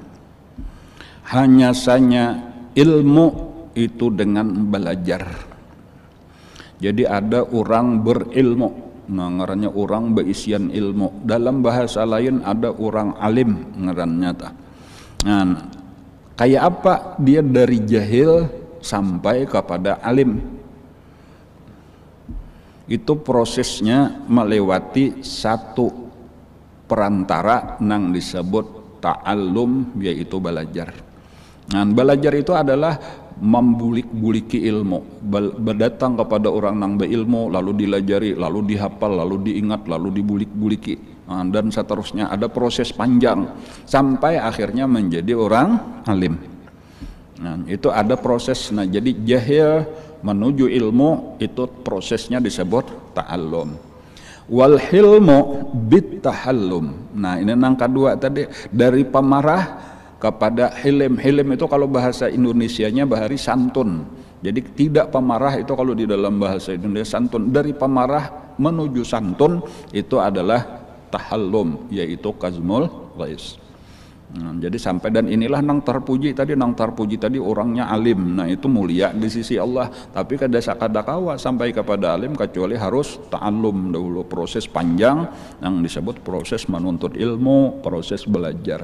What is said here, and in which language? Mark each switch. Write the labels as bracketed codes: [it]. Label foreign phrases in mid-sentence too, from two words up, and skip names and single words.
[id] Hanya saja ilmu itu dengan belajar. [bjn] Jadi ada orang berilmu, ngarannya orang beisian ilmu. Dalam bahasa lain ada orang alim ngarannya ta. [id] Nah, kayak apa dia dari jahil sampai kepada alim? Itu prosesnya melewati satu perantara yang disebut ta'allum, yaitu belajar. [bjn] Nah, belajar itu adalah membulik-buliki ilmu, berdatang kepada orang yang berilmu, lalu dilajari, lalu dihafal, lalu diingat, lalu dibulik-buliki, [id] dan seterusnya. Ada proses panjang sampai akhirnya menjadi orang alim. Nah, itu ada proses. Nah, jadi jahil menuju ilmu itu prosesnya disebut ta'allum. [ar] والحلم بالتحلم. [id] Nah, ini yang kedua tadi, dari pemarah kepada hilim. Hilim itu kalau bahasa Indonesianya bahari santun. Jadi tidak pemarah itu kalau di dalam bahasa Indonesia santun. Dari pemarah menuju santun itu adalah tahallum, [ar] yaitu كظم الغيظ. [bjn] Nah, jadi sampai, dan inilah nang terpuji tadi orangnya alim. [id] Nah, itu mulia di sisi Allah. Tapi [bjn] kada kawa [id] sampai kepada alim kecuali harus ta'allum dahulu, proses panjang yang disebut proses menuntut ilmu, proses belajar.